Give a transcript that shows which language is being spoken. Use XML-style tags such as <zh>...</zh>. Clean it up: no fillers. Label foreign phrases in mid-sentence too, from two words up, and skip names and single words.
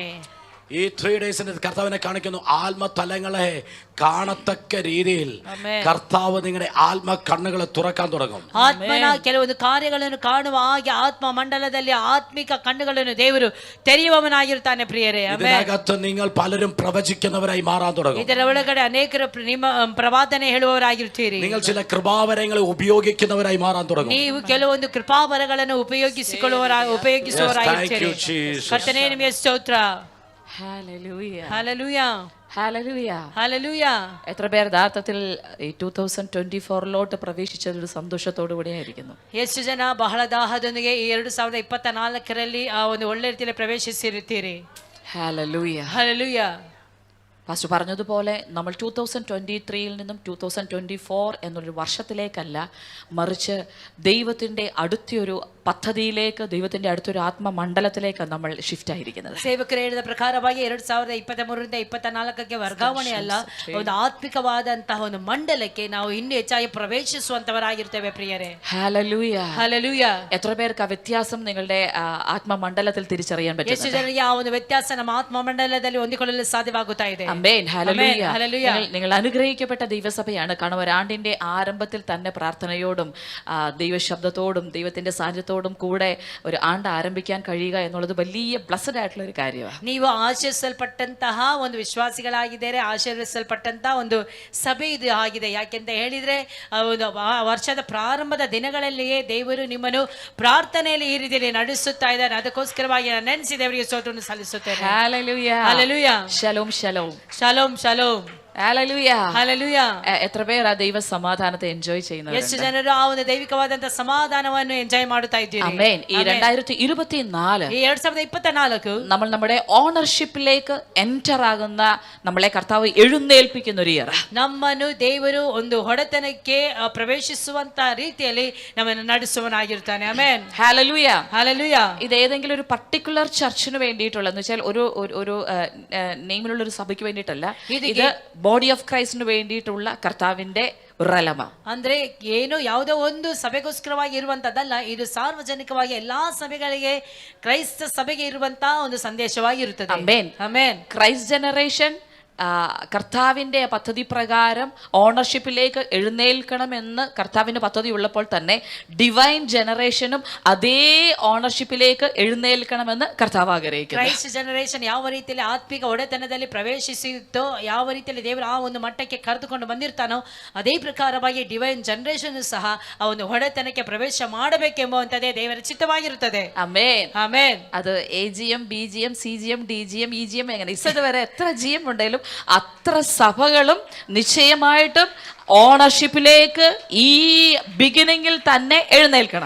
<ml>ഈ 3 ഡേയ്സിന് കർത്താവിനെ കാണിക്കുന്നു. ആത്മതലങ്ങളെ കാണത്തക്ക രീതിയിൽ കർത്താവ് നിങ്ങളുടെ ആത്മ കണ്ണുകളെ തുറക്കാൻ തുടങ്ങും.</ml> <kn>ಆತ್ಮನ ಕೆಲವೊಂದು ಕಾರ್ಯಗಳನ್ನು ಕಾಣುವ ಹಾಗೆ ಆತ್ಮ ಮಂಡಲದಲ್ಲಿ ಆತ್ಮಿಕ ಕಣ್ಣುಗಳನ್ನು ದೇವರು ತೆರೆಯುವವನಾಗಿರುತ್ತಾನೆ ಪ್ರಿಯರೇ.</kn> <ml>ഇതിനകത്ത് നിങ്ങൾ പലരും പ്രവചിക്കുന്നവരായി മാറാൻ തുടങ്ങും.</ml> <kn>ಇದರ ಒಳಗಡೆ ಅನೇಕರು ನಿಮ್ಮ ಪ್ರವಾದನೆ ಹೇಳುವವರಾಗಿರ್ತೀರಿ.</kn> <ml>നിങ്ങൾ ചില കൃപാവരങ്ങളെ ഉപയോഗിക്കുന്നവരായി മാറാൻ തുടങ്ങും.</ml> <kn>ನೀವು ಕೆಲವೊಂದು ಕೃಪಾವರಗಳನ್ನು ಉಪಯೋಗಿಸುವವರಾಗಿರ್ತೀರಿ. ಕರ್ತನೇ ನಿಮಗೆ ಸ್ತೋತ್ರ.</kn> <en>Hallelujah. Hallelujah. Hallelujah. Hallelujah.</en> <ml>എത്ര പേർ യഥാർത്ഥത്തിൽ ഈ 2024 പ്രവേശിച്ചതൊരു സന്തോഷത്തോടു കൂടിയായിരിക്കുന്നു?</ml> <kn>ಎಷ್ಟು ಜನ ಬಹಳ ದಾಹದೊಂದಿಗೆ ಈ 2024 ಆ ಒಂದು ಒಳ್ಳೆ ರೀತಿಯಲ್ಲಿ ಪ್ರವೇಶಿಸಿರುತ್ತೀರಿ?</kn> <en>Hallelujah. Hallelujah.</en> <ml>പാസ്റ്റർ പറഞ്ഞതുപോലെ നമ്മൾ 2023 നിന്നും 2024 എന്നൊരു വർഷത്തിലേക്കല്ല, മറിച്ച് ദൈവത്തിൻ്റെ അടുത്തൊരു പദ്ധതിയിലേക്ക്, ദൈവത്തിൻ്റെ അടുത്തൊരു ആത്മമണ്ഡലത്തിലേക്ക് നമ്മൾ ഷിഫ്റ്റ് ആയിരിക്കുന്നത്.</ml> <kn>ಸೇವಕರು ಹೇಳಿದ ಪ್ರಕಾರವಾಗಿ 2023ರಿಂದ 24ಕ್ಕೆ ವರ್ಗಾವಣೆ ಅಲ್ಲ, ಒಂದು ಆತ್ಮಿಕವಾದಂತಹ ಒಂದು ಮಂಡಲಕ್ಕೆ ನಾವು ಇನ್ನೂ ಹೆಚ್ಚಾಗಿ ಪ್ರವೇಶಿಸುವಂತವರಾಗಿರ್ತೇವೆ ಪ್ರಿಯರೇ.</kn> <en>Hallelujah. Hallelujah.</en> <ml>എത്ര പേർക്ക് ആ വ്യത്യാസം നിങ്ങളുടെ ആത്മമണ്ഡലത്തിൽ തിരിച്ചറിയാൻ പറ്റും?</ml> <kn>ಎಷ್ಟು ಜನರಿಗೆ ಆ ಒಂದು ವ್ಯತ್ಯಾಸ ನಮ್ಮ ಆತ್ಮಮಂಡಲದಲ್ಲಿ ಹೊಂದಿಕೊಳ್ಳಲು ಸಾಧ್ಯವಾಗುತ್ತಾ ಇದೆ?</kn> <ml>ആമേൻ. ഹല്ലേലൂയ. നിങ്ങൾ അനുഗ്രഹിക്കപ്പെട്ട ദൈവസഭയാണ്. കാരണം ഒരാണ്ടിന്റെ ആരംഭത്തിൽ തന്നെ പ്രാർത്ഥനയോടും ദൈവശബ്ദത്തോടും ദൈവത്തിന്റെ സാന്നിധ്യത്തോടും കൂടെ ഒരു ആണ്ട് ആരംഭിക്കാൻ കഴിയുക എന്നുള്ളത് വലിയ ബ്ലെസ്ഡ് ആയിട്ടുള്ള ഒരു കാര്യമാണ്.</ml> <kn>ನೀವು ಆಶೀರ್ವದಿಸಲ್ಪಟ್ಟಂತಹ ಒಂದು ವಿಶ್ವಾಸಿಗಳಾಗಿದ್ದಾರೆ, ಆಶೀರ್ವದಿಸಲ್ಪಟ್ಟಂತಹ ಒಂದು ಸಭೆ ಇದು ಆಗಿದೆ. ಯಾಕೆಂತ ಹೇಳಿದ್ರೆ ಒಂದು ವರ್ಷದ ಪ್ರಾರಂಭದ ದಿನಗಳಲ್ಲಿಯೇ ದೇವರು ನಿಮ್ಮನ್ನು ಪ್ರಾರ್ಥನೆಯಲ್ಲಿ ಈ ರೀತಿಯಲ್ಲಿ ನಡೆಸುತ್ತಾ ಇದ್ದಾನೆ. ಅದಕ್ಕೋಸ್ಕರವಾಗಿ ನಾನು ನೆನೆಸಿ ದೇವರಿಗೆ ಸ್ತೋತ್ರವನ್ನು ಸಲ್ಲಿಸುತ್ತೇನೆ.</kn> <ml>ഹല്ലേലൂയ. ഹല്ലേലൂയ. ശലോം ശലോം.</ml> <kn>ಶಲೋಮ್ ಶಲೋಮ್.</kn> <ml>ഹല്ലേലൂയ.</ml> <kn>ಹಲ್ಲೆಲೂಯಾ.</kn> <ml>എത്ര പേർ ആ ദൈവ സമാധാനത്തെ എൻജോയ് ചെയ്യുന്നവരുണ്ട്?</ml> <kn>ಎಷ್ಟು ಜನರು ಆ ಒಂದು ದೈವಿಕವಾದಂತಹ ಸಮಾಧಾನವನ್ನು ಎಂಜಾಯ್ ಮಾಡುತ್ತಾ ಇದ್ದೀರಿ?</kn> <ml>ആമേൻ. ഈ 2024</ml> <kn>ಈ 2024</kn> <ml>നമ്മൾ നമ്മുടെ ഓണർഷിപ്പിലേക്ക് എൻറ്റർ ആകുന്ന നമ്മളെ കർത്താവ് എഴുന്നേൽപ്പിക്കുന്ന ഒരു ഇയർ.</ml> <kn>ನಮ್ಮನ್ನು ದೇವರು ಒಂದು ಹೊಡೆತನಕ್ಕೆ ಪ್ರವೇಶಿಸುವಂತ ರೀತಿಯಲ್ಲಿ ನಮ್ಮನ್ನು ನಡೆಸುವನಾಗಿರ್ತಾನೆ. ಆಮೆನ್.</kn> <ml>ഹല്ലേലൂയ. ഹല്ലേലൂയ. ഇത് ഏതെങ്കിലും ഒരു</ml> <en>particular church</en> <ml>വേണ്ടിയിട്ടുള്ള, എന്ന് വെച്ചാൽ ഒരു നെയിമിലുള്ള ഒരു സഭയ്ക്ക് വേണ്ടിയിട്ടല്ല, ഇത്</ml> <en>body of Christ</en> <ml>വേണ്ടിയിട്ടുള്ള കർത്താവിന്റെ റലമ.</ml> <kn>ಅಂದ್ರೆ ಏನು ಯಾವುದೋ ಒಂದು ಸಭೆಗೋಸ್ಕರವಾಗಿ ಇರುವಂತದ್ದಲ್ಲ, ಇದು ಸಾರ್ವಜನಿಕವಾಗಿ ಎಲ್ಲಾ ಸಭೆಗಳಿಗೆ, ಕ್ರೈಸ್ತ ಸಭೆಗೆ ಇರುವಂತಹ ಒಂದು ಸಂದೇಶವಾಗಿರುತ್ತದೆ. ಆಮೆನ್. ಆಮೆನ್.</kn> <ml>ക്രൈസ്റ്റ് ജനറേഷൻ കർത്താവിൻ്റെ പദ്ധതി പ്രകാരം ഓണർഷിപ്പിലേക്ക് എഴുന്നേൽക്കണമെന്ന് കർത്താവിൻ്റെ പദ്ധതി ഉള്ളപ്പോൾ തന്നെ ഡിവൈൻ ജനറേഷനും അതേ ഓണർഷിപ്പിലേക്ക് എഴുന്നേൽക്കണമെന്ന് കർത്താവ് ആഗ്രഹിക്കുന്നു.</ml> <kn>ಕ್ರೈಸ್ಟ್ ಜನರೇಷನ್ ಯಾವ ರೀತಿಯಲ್ಲಿ ಆತ್ಮಿಕ ಒಡೆತನದಲ್ಲಿ ಪ್ರವೇಶಿಸಿತ್ತೋ, ಯಾವ ರೀತಿಯಲ್ಲಿ ದೇವರು ಆ ಒಂದು ಮಟ್ಟಕ್ಕೆ ಕರೆದುಕೊಂಡು ಬಂದಿರ್ತಾನೋ, ಅದೇ ಪ್ರಕಾರವಾಗಿ ಡಿವೈನ್ ಜನರೇಷನ್ ಸಹ ಆ ಒಂದು ಹೊಡೆತನಕ್ಕೆ ಪ್ರವೇಶ ಮಾಡಬೇಕೆಂಬುವಂತದೇ ದೇವರ ಚಿತ್ತವಾಗಿರುತ್ತದೆ.</kn> <ml>ആമേൻ.</ml> <kn>ಆಮೆನ್.</kn> <ml>അത് AGM, BGM, CGM, DGM, EGM എങ്ങനെ ഇതുവരെ എത്ര GM ഉണ്ടെങ്കിലും അത്ര സഭകളും നിശ്ചയമായിട്ടും ഓണർഷിപ്പിലേക്ക് ഈ ബിഗിനിങ്ങിൽ തന്നെ എഴുന്നേൽക്കണം.</ml>